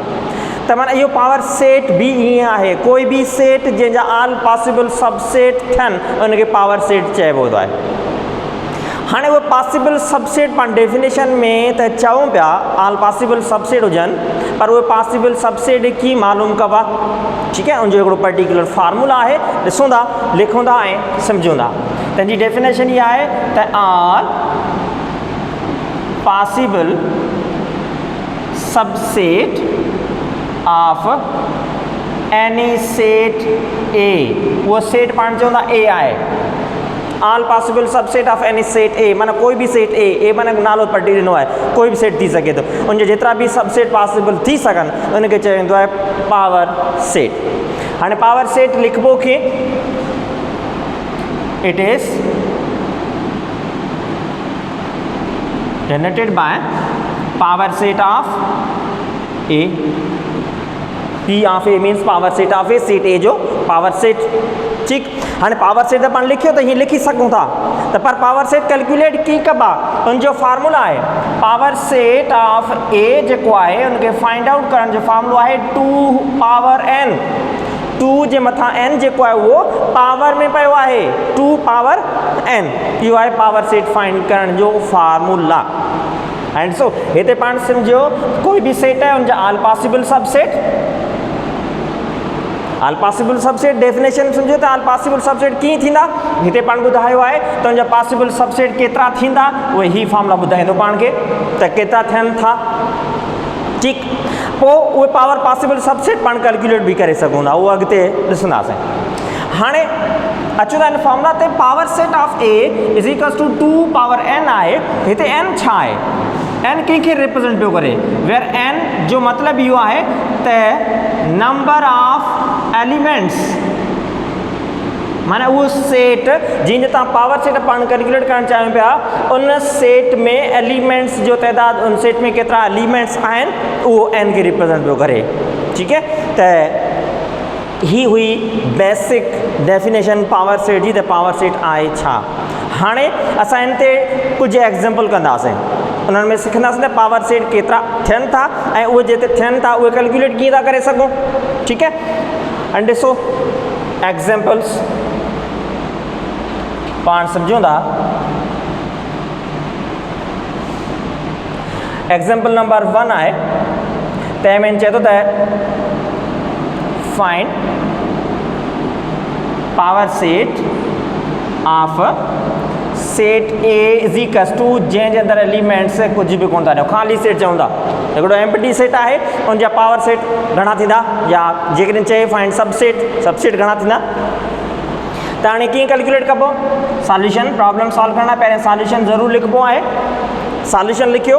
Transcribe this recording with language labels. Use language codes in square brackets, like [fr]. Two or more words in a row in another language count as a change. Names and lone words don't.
[sd] त माना इहो [en] power set [sd] भी ईअं आहे, कोई भी सेट जंहिंजा [en] all possible subset [sd] थियनि उनखे [en] power set [sd] चइबो आहे। हाणे उहे [en] possible subset [sd] पाण डेफिनेशन में त चऊं पिया [en] all possible subset [sd] हुजनि, पर उहे [en] possible subset [sd] कीअं मालूम कबा, [hi] ठीक है। [sd] उनजो हिकिड़ो [en] particular formula [sd] आहे, ॾिसूं था, लिखूं था ऐं सम्झूं था। तंहिंजी डेफिनेशन इहा आहे त [en] all possible subset of any set A, [sd] उहो सेट पाण चवंदा ए आहे। [en] all possible subset of any set A, [sd] माना कोई भी [en] set A [sd] माना नालो पढ़ी ॾिनो आहे, कोई भी सेट थी सघे थो, उनजे जेतिरा भी सबसेट पॉसिबल थी सघनि उनखे चयो वेंदो आहे [en] power set. [sd] हाणे [en] power set [sd] लिखबो कीअं, [en] It is generated by power set of A, P of A means power set of A, set A jo power set, theek. [sd] हाँ [en] power set [sd] तो पाण लिखियो तो हीअं लिखी सघूं था, तो पर [en] power set calculate [sd] कीअं कबा, उनजो फार्मूला है [en] power set of A [sd] जेको आहे उनखे [en] find out [sd] करण जो फार्मूलो आहे 2 पावर n, 2 जे मथां n जेको आहे उहो पावर में पियो आहे, 2 पावर n, इहो आहे [en] power set find [sd] करण जो फार्मूला। [en] and so [sd] हिते पाण सम्झो कोई भी सेट है उनजा [en] all possible subset, all possible subset definition [sd] सम्झो त [en] all possible subset [sd] कीअं थींदा, हिते पाण ॿुधायो आहे त उनजा [en] possible subset [sd] केतिरा थींदा, उहे ही फार्मूला ॿुधाईंदो पाण खे त केतिरा थियनि था, ठीक। पोइ उहे [en] power possible subset [sd] पाण कैलकुलेट भी करे सघूं था, उहो अॻिते ॾिसंदासीं। हाणे अचूं था इन फार्मूला ते, [en] power set of A is equals to 2 power n [sd] आहे। हिते n छा आहे, n कंहिंखे रिप्रेजेंट पियो करे, वेयर n जो मतिलबु इहो आहे त [en] number of elements, [sd] माना उहो सेट जीअं तव्हां [en] power set [sd] पाण कैलकुलेट करणु चाहियूं पिया, उन सेट में एलिमेंट्स जो तइदाद, उन सेट में केतिरा एलिमेंट्स आहिनि उहो n खे रिप्रेजेंट पियो करे, [hi] ठीक है। [sd] त ही हुई [en] basic definition power set [sd] जी, त [en] power set [sd] आहे छा। हाणे असां इन ते कुझु एग्जाम्पल कंदासीं, उन्हनि में सिखंदासीं त [en] power set [sd] केतिरा थियनि था ऐं उहे जिते थियनि था उहे कैलकुलेट कीअं था करे सघूं, [hi] ठीक है। [sd] एंड ॾिसो एग्जाम्पल्स पाण सम्झूं था। एग्जाम्पल नंबर 1 आहे, तंहिंमें चए थो त [en] find power set of set A is equals to, [sd] जंहिंजे अंदरि एलिमेंट्स कुझु बि कोन था ॾियो, ख़ाली सेट चऊं था, हिकिड़ो [en] empty set [sd] आहे, उनजा [en] power set [sd] घणा थींदा, या जेकॾहिं चए [en] find subset [sd] घणा थींदा। त हाणे कीअं कैलकुलेट कबो, [en] solution problem [sd] सॉल्व करणु पहिरियों सॉल्यूशन ज़रूरु लिखिबो आहे, सॉल्यूशन लिखियो।